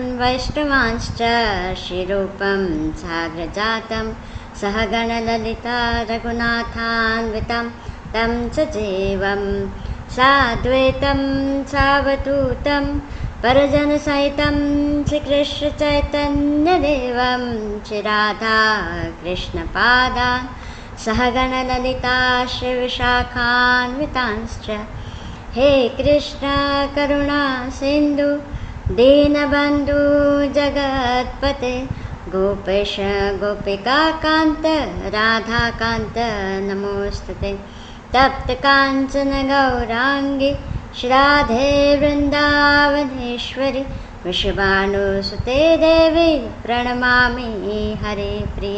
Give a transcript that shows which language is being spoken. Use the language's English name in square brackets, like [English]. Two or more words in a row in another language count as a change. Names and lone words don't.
[Sanskrit] વૈષ્ણવાંશ્ચ શ્રીરૂપं સાગ્રજાतं સહગણલલિતા રઘુનાથાન્વિतं तं સજીવं સાદ્વૈतं સાવધૂतं પરિજનસહિतं શ્રીકૃષ્ણચૈતન્યદેવं શ્રીરાધાકૃષ્ણપાદાन् સહગણલલિતા શ્રીવિશાખાન્વિતાંશ્ચ. હે કૃષ્ણ કરુણા સિંધુ दीनबन्धु जगत्पते गोपेश गोपिकान्त राधाकान्त नमोस्तुते. तप्तकाञ्चन गौराङ्गी श्रीराधे वृन्दावनेश्वरी वृषभानुसुते देवी प्रणमामि हरिप्रिये.